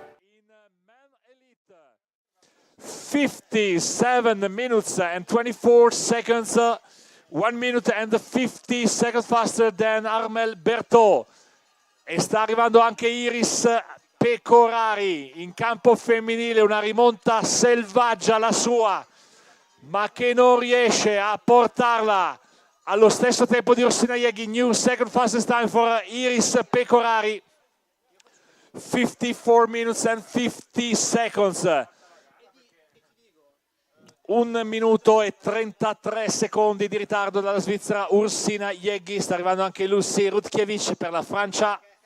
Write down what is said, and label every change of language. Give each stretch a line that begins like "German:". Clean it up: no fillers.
English: In men elite, 57 minutes and 24 seconds, 1 minute and 50 seconds faster than Armel Berthaud.
Italian: E sta arrivando anche Iris Pecorari in campo femminile, una rimonta selvaggia la sua, ma che non riesce a portarla allo stesso tempo di Ursina Yegi.
English: New second fastest time for Iris Pecorari, 54 minutes and 50 seconds.
Italian: 1 minuto e 33 secondi di ritardo dalla Svizzera Ursina Jeggi, sta arrivando anche Lucy Rutkiewicz per la Francia.